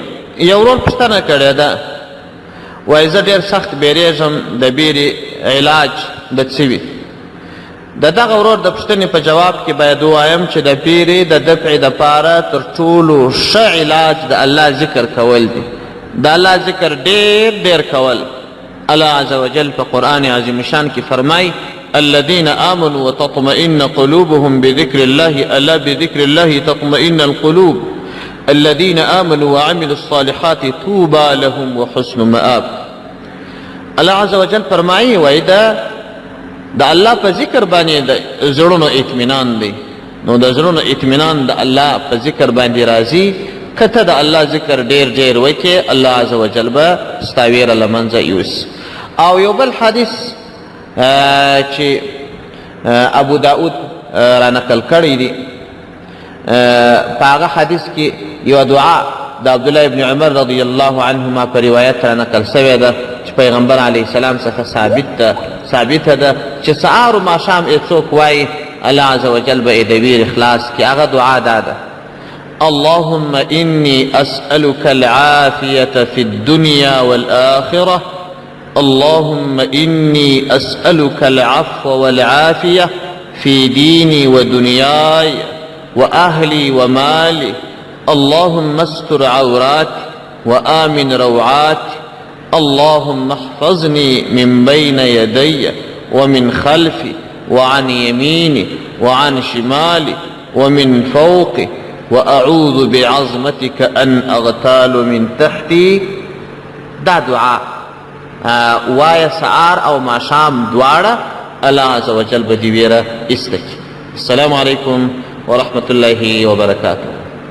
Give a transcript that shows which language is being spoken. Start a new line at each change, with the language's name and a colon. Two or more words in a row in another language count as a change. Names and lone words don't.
Pashto: یو ورور پوښتنه کړې ده، وایي زه ډېر سخت بیریږم، د بیرې علاج د څه وي؟ د دغه ورور د پوښتنې په جواب کې باید ووایم چې د بیرې د دفع دپاره تر ټولو ښه علاج د الله ذکر کول دي. د الله ذکر ډېر ډېر کول.
Arabic: الله عز وجل
Pashto: په قرآن عظیم شان کې فرمایي
Arabic: الذين آمنوا وتطمئن قلوبهم بذكر الله ألا بذكر الله تطمئن القلوب الذين آمنوا وعملوا الصالحات طوبى لهم وحسن مآب. الله عز وجل
Pashto: فرمایي وایي د الله په ذکر باندې د زړونو اطمینان دی. نو د زړونو اطمینان د الله په ذکر باندې راځي. که ته د الله ذکر ډېر ډېر وکړې،
Arabic: الله عز وجل
Pashto: به ستا ویره له منځه یوسي. او یو بل حدیث چې ابو داود را نقل کړی دی، په هغه حدیث کې یو دعا د عبدالله ابن عمر
Arabic: رضی الله عنهما
Pashto: په روایت را نقل سوې ده چې پیغمبر
Arabic: علیه السلام
Pashto: څخه ثابته ده چې سهار و ماښام یې څوک وایي،
Arabic: الله عز وجل
Pashto: به یې د ویر اخلاص کړي. هغه دعا دا ده:
Arabic: اللهم إني أسألك العافية في الدنيا والآخرة اللهم إني أسألك العفو والعافية في ديني ودنياي وأهلي ومالي اللهم استر عوراتي وآمن روعاتي اللهم احفظني من بين يدي ومن خلفي وعن يميني وعن شمالي ومن فوقي وأعوذ بعظمتك أن أغتال من تحتي.
Pashto: دا دعا وایه سهار او ماښام دواړه،
Arabic: الله عز وجل
Pashto: به دې ویره ایسته کړي.
Arabic: السلام علیکم ورحمة الله وبرکاته.